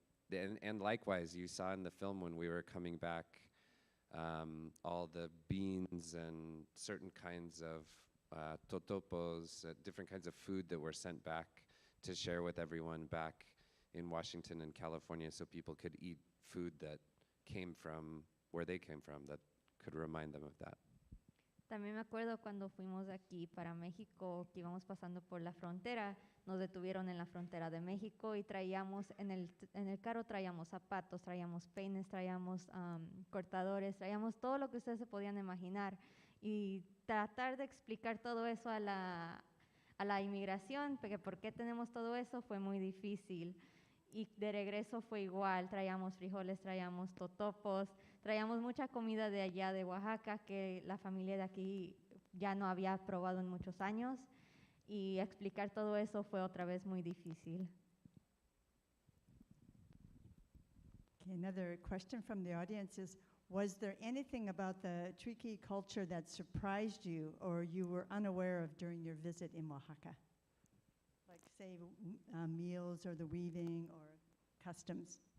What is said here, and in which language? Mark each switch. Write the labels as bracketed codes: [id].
[en] And likewise, you saw in the film when we were coming back, all the beans and certain kinds of totopos, different kinds of food that were sent back to share with everyone back in Washington and California so people could eat food that came from where they came from, that could remind them of that. [es] También me acuerdo cuando fuimos de aquí para México, que íbamos pasando por la frontera, nos detuvieron en la frontera de México y traíamos, en el carro traíamos zapatos, traíamos peines, traíamos cortadores, traíamos todo lo que ustedes se podían imaginar. Y tratar de explicar todo eso a la inmigración, porque por qué tenemos todo eso, fue muy difícil. Y de regreso fue igual, traíamos frijoles, traíamos totopos, traíamos mucha comida de allá de Oaxaca que la familia de aquí ya no había probado en muchos años, y explicar todo eso fue otra vez muy difícil. [en] Okay, another question from the audience is, was there anything about the Triqui culture that surprised you or you were unaware of during your visit in Oaxaca? Like, say, meals or the weaving or customs?